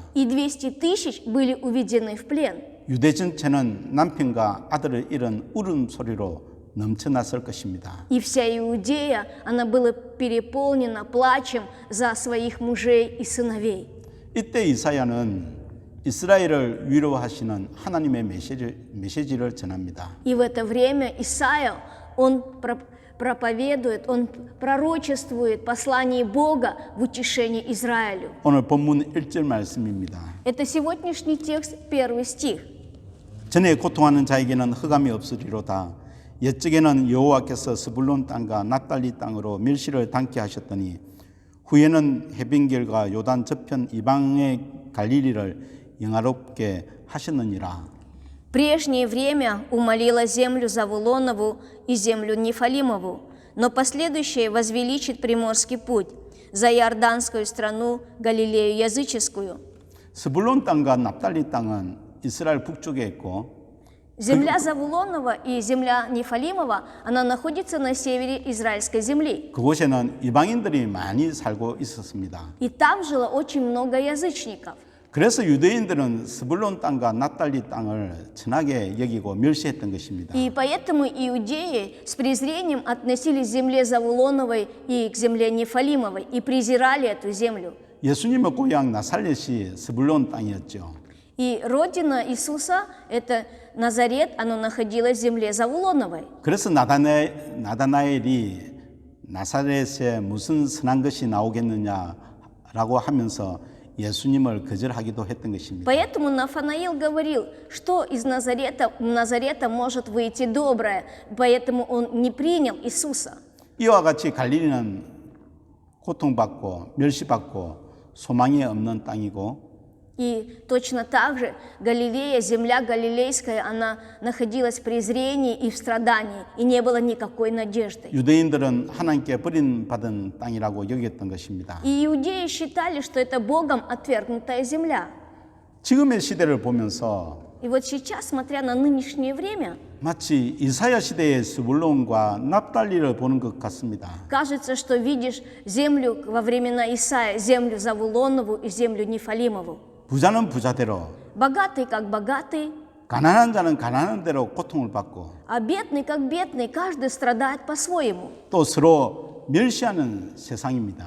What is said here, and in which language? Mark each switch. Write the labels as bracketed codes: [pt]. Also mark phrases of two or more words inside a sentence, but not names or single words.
[ru] и 200 тысяч были уведены в плен. [ko] 유대 전체는 남편과 아들을 잃은 울음소리로 넘쳐났을 것입니다. [ru] И вся Иудея, она была переполнена плачем за своих мужей и сыновей. [ko] 이때 이사야는 이스라엘을 위로하시는 하나님의 메시지를 전합니다. [ru] И в это время Исаия, он проповедует, он пророчествует послание Бога в утешение Израилю. [ko] 오늘 본문 1절 말씀입니다. [ru] Это сегодняшний текст, 1 стих. [ko] 전에 고통하는 자에게는 흑암이 없으리로다. 옛적에는 여호와께서 스불론 땅과 납달리 땅으로 멸시를 당케 하셨더니 후에는 해변길과 요단 저편 이방의 갈릴리를 영화롭게 하셨느니라. [ru] Прежнее время умолило землю Завулонову и землю Нефалимову, но последующее возвеличит Приморский путь, за Иорданскую страну, Галилею языческую. [ko] 스불론 땅과 납달리 땅은 이스라엘 북쪽에 있고 [ru] Земля Завулонова и земля Нефалимова, она находится на севере израильской земли. [ko] 그곳에는 이방인들이 많이 살고 있었습니다. [ru] И там жило очень много язычников. [ko] 그래서 유대인들은 스불론 땅과 납달리 땅을 천하게 여기고 멸시했던 것입니다. [ru] И поэтому иудеи с презрением относились к земле Завулоновой и к земле Нефалимовой и презирали эту землю. [ko] 예수님의 고향 나사렛이 스불론 땅이었죠. [ru] И родина Иисуса, это Назарет, оно находилось в земле Завулоновой. [ko] 그래서 나다나엘이 나사렛에 무슨 선한 것이 나오겠느냐라고 하면서 예수님을 거절하기도 했던 것입니다. [ru] Поэтому Нафанаил говорил, что из Назарета может выйти доброе, поэтому он не принял Иисуса. [ko] 이와 같이 갈릴리는 고통받고 멸시받고 소망이 없는 땅이고 [ru] И точно так же Галилея, земля галилейская, она находилась в презрении и в страдании, и не было никакой надежды. [ko] 유대인들은 하나님께 버림받은 땅이라고 여겼던 것입니다. [ru] И иудеи считали, что это Богом отвергнутая земля. [ko] 지금의 시대를 보면서 [ru] И вот сейчас, смотря на нынешнее время, [ko] 마치 이사야 시대의 스불론과 납달리를 보는 것 같습니다. [ru] кажется, что видишь землю во времена Исаия, землю Завулонову и землю Нефалимову. [ko] 부자는 부자대로, [ru] Богатый как богатый, [ko] 가난한 자는 가난한 대로 고통을 받고 [ru] а бедный как бедный, каждый страдает по-своему. [ko] 또 서로 멸시하는 세상입니다.